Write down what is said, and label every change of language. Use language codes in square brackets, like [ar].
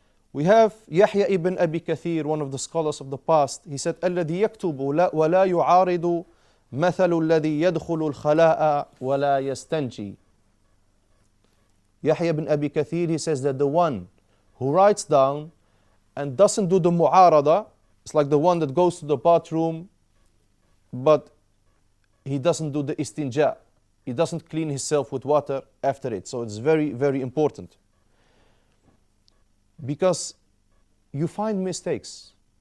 [en] We have Yahya ibn Abi Kathir, one of the scholars of the past. [ar] He said, الذي يكتب ولا يعارض مثل الذي يدخل الخلاء ولا يستنجي. [en] Yahya ibn Abi Kathir, he says that the one who writes down and doesn't do the mu'arada, it's like the one that goes to the bathroom, but he doesn't do the istinja. He doesn't clean himself with water after it. So it's very, very important. Because you find mistakes.